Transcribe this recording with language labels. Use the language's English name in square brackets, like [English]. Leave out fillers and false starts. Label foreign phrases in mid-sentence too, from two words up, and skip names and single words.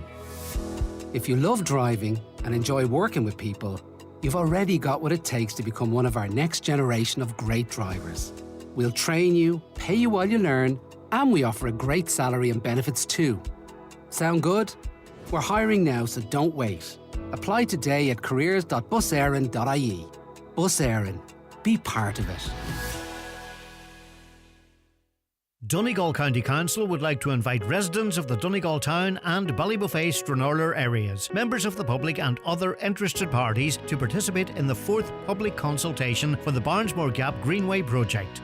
[English] If you love driving and enjoy working with people, you've already got what it takes to become one of our next generation of great drivers. We'll train you, pay you while you learn, and we offer a great salary and benefits too. Sound good? We're hiring now, so don't wait. Apply today at careers.busaaron.ie. Bus Éireann. Be part of it. Donegal County Council would like to invite residents of the Donegal Town and Ballybuffet-Stranorlar areas, members of the public and other interested parties to participate in the 4th public consultation for the Barnesmore Gap Greenway project.